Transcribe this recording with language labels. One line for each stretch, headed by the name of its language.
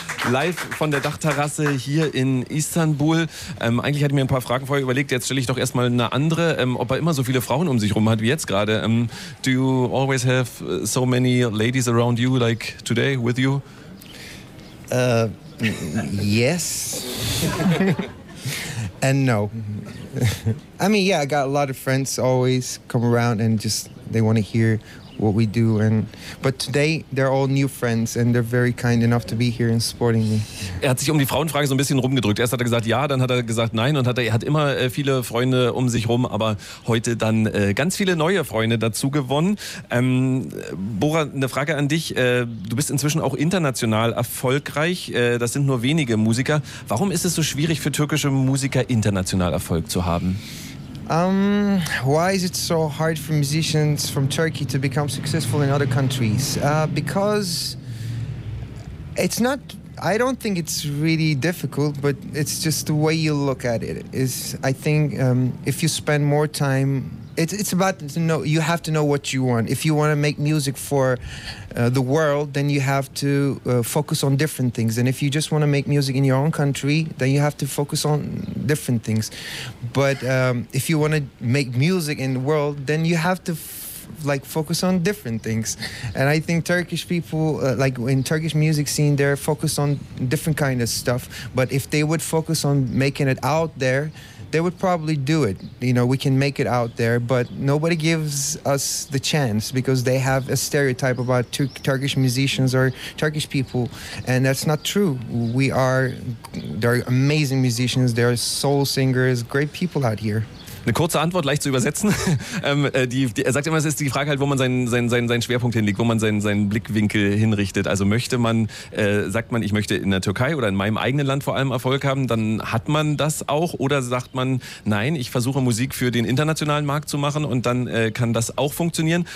German: Live von der Dachterrasse hier in Istanbul. Eigentlich hatte ich mir ein paar Fragen vorher überlegt, jetzt stelle ich doch erstmal eine andere, ob er immer so viele Frauen um sich rum hat wie jetzt gerade.
English: Do you always have so many ladies around you, like today with you? Yes. And no. I mean, yeah, I got a lot of friends always come around and just, they want to hear what we do, and but today they're all new friends and they're very kind enough to be here and supporting me.
German: Er hat sich um die Frauenfrage so ein bisschen rumgedrückt. Erst hat er gesagt ja, dann hat er gesagt nein und hat immer viele Freunde um sich rum, aber heute dann ganz viele neue Freunde dazu gewonnen. Bora, eine Frage an dich. Du bist inzwischen auch international erfolgreich. Das sind nur wenige Musiker. Warum ist es so schwierig für türkische Musiker international Erfolg zu haben?
English: Why is it so hard for musicians from Turkey to become successful in other countries? Because it's not, I don't think it's really difficult, but it's just the way you look at it. Is, I think if you spend more time, it's about to know, you have to know what you want. If you want to make music for the world, then you have to focus on different things. And if you just want to make music in your own country, then you have to focus on different things. But if you want to make music in the world, then you have to focus on different things. And I think Turkish people, like in Turkish music scene, they're focused on different kind of stuff. But if they would focus on making it out there, they would probably do it. You know, we can make it out there, but nobody gives us the chance because they have a stereotype about Turkish musicians or Turkish people. And that's not true. There are amazing musicians, there are soul singers, great people out here.
German: Eine kurze Antwort, leicht zu übersetzen. Er sagt immer, es ist die Frage halt, wo man seinen Schwerpunkt hinlegt, wo man seinen Blickwinkel hinrichtet. Also möchte man, sagt man, ich möchte in der Türkei oder in meinem eigenen Land vor allem Erfolg haben, dann hat man das auch. Oder sagt man, nein, ich versuche Musik für den internationalen Markt zu machen und dann kann das auch funktionieren.